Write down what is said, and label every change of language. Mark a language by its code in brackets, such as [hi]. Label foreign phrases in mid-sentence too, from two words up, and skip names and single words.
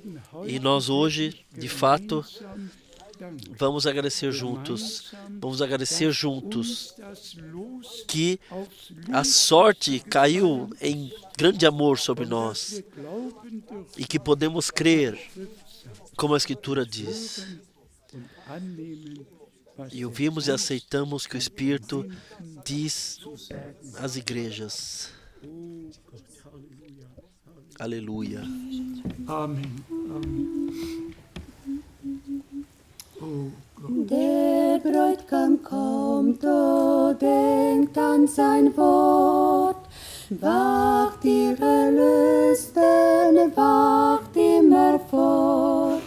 [pt] E nós hoje, de fato, vamos agradecer juntos que a sorte caiu em grande amor sobre nós e que podemos crer, como a Escritura diz. E ouvimos e aceitamos que o Espírito diz às igrejas. Aleluia. Amen. [de] Der Bräutigam kommt, o denkt an sein Wort. Wacht, ihr Erlösten, wacht immer fort.